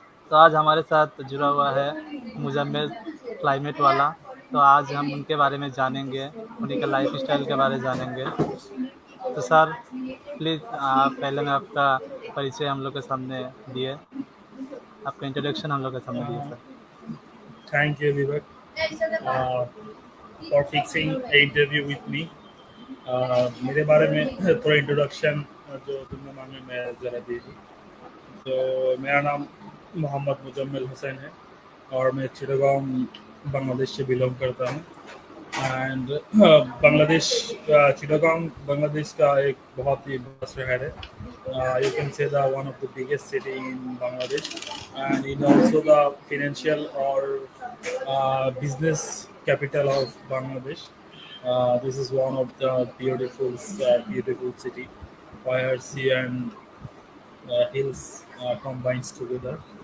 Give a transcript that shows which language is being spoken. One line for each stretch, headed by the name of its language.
Hindi: तो आज हमारे साथ जुड़ा हुआ है मुजम्मिल क्लाइमेट वाला। तो आज हम उनके बारे में जानेंगे, उन्हीं का लाइफ स्टाइल के बारे में जानेंगे। तो सर प्लीज़ आप पहले में आपका परिचय हम लोग के सामने दिए, आपका इंट्रोडक्शन हम लोग के सामने दिए Uh, sir.
English: Thank you, Vivek, uh, for fixing the interview with me.
Hindi: मेरे बारे में थोड़ा इंट्रोडक्शन जो तुमने मांगे मैं ज़रा दे दूँ। तो मेरा नाम मोहम्मद मुजम्मिल हुसैन है और मैं चिटगांव बांग्लादेश से बिलोंग करता हूँ। एंड बांग्लादेश चिटगांव बांग्लादेश का एक बहुत ही बड़ा शहर है।
English: You can say the one of the biggest city in Bangladesh, and it also the financial or business capital of Bangladesh. This is one of the beautiful city where sea and hills combines together.